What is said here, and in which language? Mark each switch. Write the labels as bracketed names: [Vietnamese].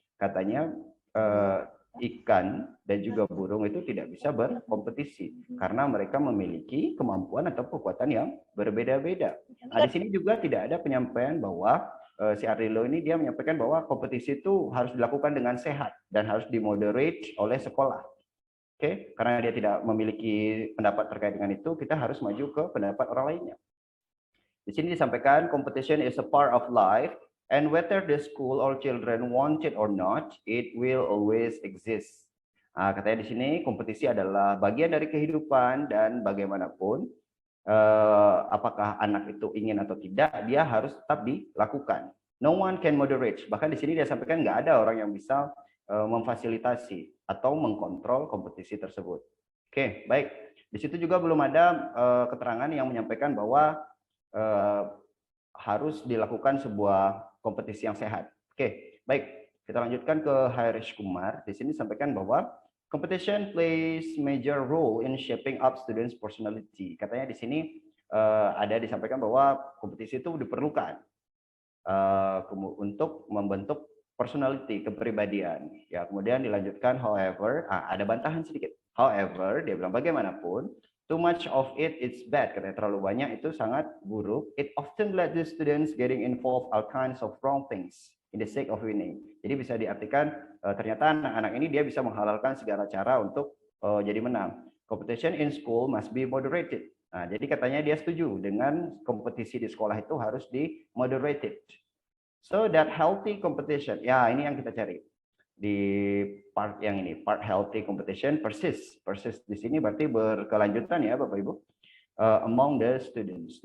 [Indonesian] Katanya ikan dan juga burung itu tidak bisa berkompetisi karena mereka memiliki kemampuan atau kekuatan yang berbeda-beda. Nah, di sini juga tidak ada penyampaian bahwa si Ardilo ini dia menyampaikan bahwa kompetisi itu harus dilakukan dengan sehat dan harus dimoderate oleh sekolah. Oke, karena dia tidak memiliki pendapat terkait dengan itu, kita harus maju ke pendapat orang lainnya. Di sini disampaikan [English] competition is a part of life and whether the school or children want it or not, it will always exist. [Indonesian] Nah, katanya di sini kompetisi adalah bagian dari kehidupan dan bagaimanapun apakah anak itu ingin atau tidak, dia harus tetap dilakukan. [English] No one can moderate. [Indonesian] Bahkan di sini dia sampaikan nggak ada orang yang bisa memfasilitasi atau mengkontrol kompetisi tersebut. Oke, baik. Di situ juga belum ada keterangan yang menyampaikan bahwa harus dilakukan sebuah kompetisi yang sehat. Oke, baik. Kita lanjutkan ke Haris Kumar. Di sini disampaikan bahwa [English] competition plays major role in shaping up students' personality. [Indonesian] Katanya di sini ada disampaikan bahwa kompetisi itu diperlukan untuk membentuk personality, kepribadian. Ya, kemudian dilanjutkan however, ada bantahan sedikit. [English] However, [Indonesian] dia bilang bagaimanapun, [English] too much of it is bad. [Indonesian] Katanya terlalu banyak itu sangat buruk. [English] It often led the students getting involved all kinds of wrong things in the sake of winning. [Indonesian] Jadi bisa diartikan ternyata anak-anak ini dia bisa menghalalkan segala cara untuk jadi menang. [English] Competition in school must be moderated. [Indonesian] Nah, jadi katanya dia setuju dengan kompetisi di sekolah itu harus di moderated. [English] So that healthy competition, [Indonesian] ya ini yang kita cari di part yang ini, [English] part healthy competition persist [Indonesian] di sini berarti berkelanjutan ya Bapak Ibu, [English] among the students.